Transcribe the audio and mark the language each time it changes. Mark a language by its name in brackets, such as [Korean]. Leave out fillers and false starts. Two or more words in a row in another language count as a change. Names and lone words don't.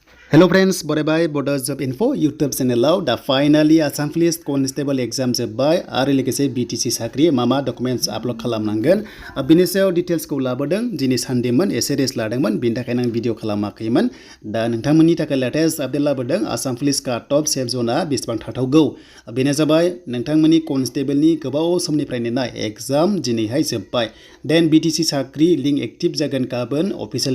[English] Hello friends, Bodo Bodo Job Info YouTube channel da finally Assam Police Constable exam [Bodo] जोब्बाय आरो लोगोसे BTC साख्रि मा [English] documents upload [Bodo] खालामनांगोन बिनि सायाव डिटेल्सखौ लाबोदों दिनै सानडेमोन एसे रेस्ट लादोंमोन बिनि थाखायनो आं भिडिअ खालामाखैमोन दा नोंथांमोननि थाखाय [English] latest update [Bodo] लाबोदों आसाम पुलिस काट अफ सेफ जोना बेसेबां थाथावगौ बेनो जाबाय नोंथांमोननि कनस्टेबलनि गोबाव समनिफ्राय नेनाय एग्जाम दिनैहाय जोब्बाय देन BTC साख्रि लिंक एक्टिभ जागोन गाबोन अफिसियेल